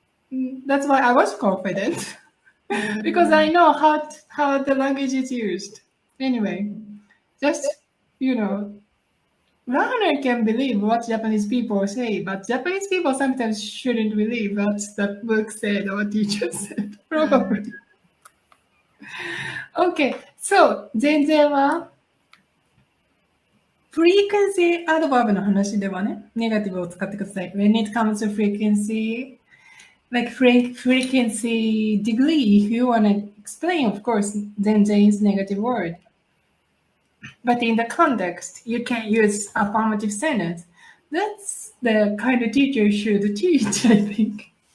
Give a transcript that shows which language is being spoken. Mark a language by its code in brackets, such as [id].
[en] That's why I was confident because I know how the language is used. Anyway, just learner can believe what Japanese people say, but Japanese people sometimes shouldn't believe what the book said or teacher said. Probably. Okay, so [ja] 全然は frequency adverb の話ではね、ネガティブを使ってください。 [en] When it comes to frequency, like frequency degree, if you want to explain, of course, 全然 is negative word. But in the context, you can use affirmative sentence. That's the kind of teacher should teach, I think.